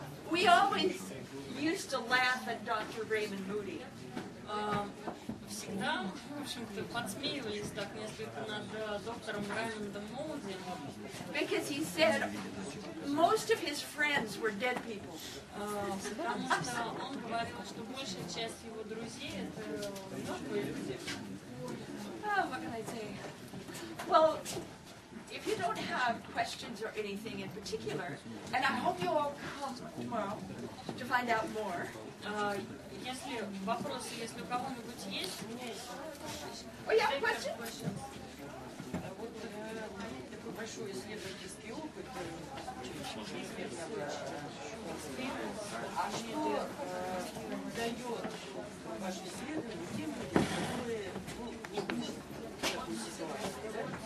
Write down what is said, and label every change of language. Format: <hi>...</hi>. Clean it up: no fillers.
<en>We always used to laugh at Dr. Raymond Moody.</en> <ru>Всегда, в общем-то, подсмеивались так несколько над доктором Раймондом Моуди.</ru> <en>Because he said most of his friends were dead people.</en> <ru>Потому что он говорил, что большая часть его друзей это мертвые люди.</ru> <en>Oh, what can I say? Well, if you don't have questions or anything in particular, and I hope you all come tomorrow to find out more.</en> <ru>Если вопросы, если у кого-нибудь есть, у меня есть.</ru> <en>Oh, you have a question?</en> <ru>Вот такой большой исследовательский опыт, а что дает ваше исследование тем людям, которые не были в такой ситуации, да?</ru>